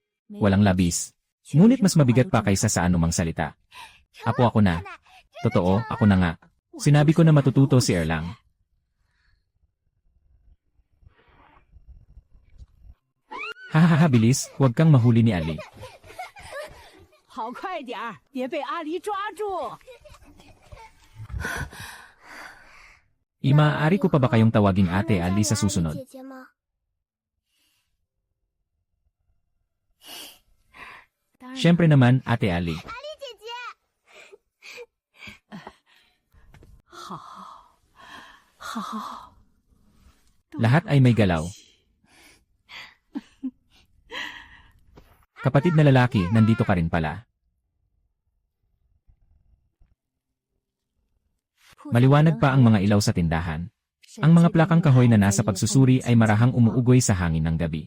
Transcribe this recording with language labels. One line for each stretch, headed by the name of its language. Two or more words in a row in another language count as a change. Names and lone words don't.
Filipino: Walang labis. Ngunit mas mabigat pa kaysa sa anumang salita. Apo ako na. Totoo, ako na nga. Sinabi ko na matututo si Erlang. Hahaha bilis, huwag kang mahuli ni Ali.
Chinese: 跑快点儿，别被阿狸抓住！
Filipino: Maaari ko pa ba kayong tawaging Ate Ali sa susunod?
Chinese: 姐姐吗？
Filipino: Siyempre naman, Ate Ali.
Chinese: 姐姐，好，
Filipino: Lahat ay may galaw. Kapatid na lalaki, nandito ka rin pala. Maliwanag pa ang mga ilaw sa tindahan. Ang mga plakang kahoy na nasa pagsusuri ay marahang umuugoy sa hangin ng gabi.